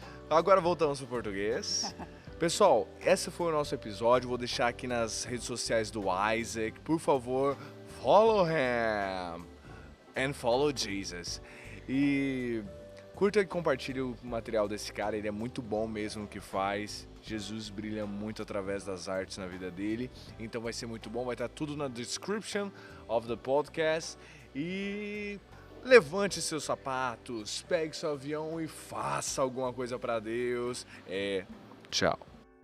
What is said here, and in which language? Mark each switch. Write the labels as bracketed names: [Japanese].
[Portuguese] Agora voltamos para o português. Pessoal, esse foi o nosso episódio. Vou deixar aqui nas redes sociais do Isaac. Por favor, [English] follow him and follow Jesus. [Portuguese] E curta e compartilhe o material desse cara. Ele é muito bom mesmo no que faz. Jesus brilha muito através das artes na vida dele. Então vai ser muito bom. Vai estar tudo na [English] description of the podcast. [Portuguese] E levante seus sapatos, pegue seu avião e faça alguma coisa para Deus. Tchau.